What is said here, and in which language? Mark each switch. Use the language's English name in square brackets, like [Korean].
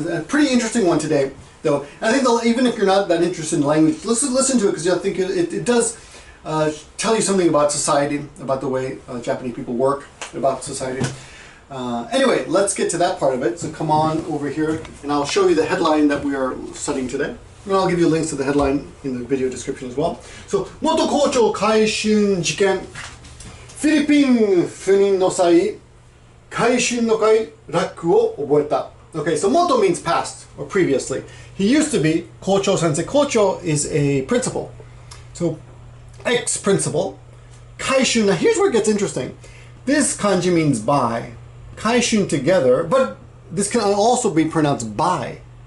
[English] A pretty interesting one today, though. And I think even if you're not that interested in language, listen to it, because I think it does tell you something about society, about the way Japanese people work, about society. Anyway, let's get to that part of it. So come on over here, and I'll show you the headline that we are studying today. And I'll give you links to the headline in the video description as well. [Japanese] So, 元校長買春事件。フィリピン赴任の際、買春の会ラックを覚えた。 [English] Okay, so moto means past or previously. He used to be Kocho Sensei. Kocho is a principal. So, ex-principal. Kaishun, now here's where it gets interesting. This kanji means buy. Kaishun together, but this can also be pronounced buy.